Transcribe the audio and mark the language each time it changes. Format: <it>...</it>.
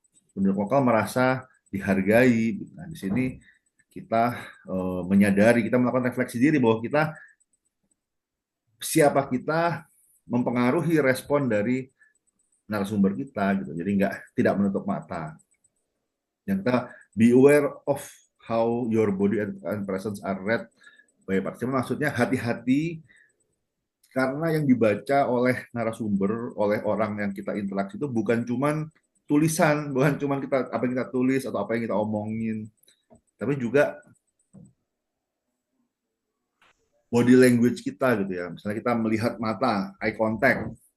<id>Penduduk lokal merasa dihargai. Nah, di sini kita menyadari, kita melakukan refleksi diri bahwa siapa kita mempengaruhi respon dari narasumber kita gitu. Jadi tidak menutup mata. Yang kita</id> <en>be aware of how your body and presence are read by participant.</en> <id>Maksudnya hati-hati, karena yang dibaca oleh narasumber, oleh orang yang kita interaksi itu bukan cuman tulisan, bukan cuman apa yang kita tulis atau apa yang kita omongin, tapi juga body language kita gitu ya. Misalnya kita melihat mata, eye contact,</id>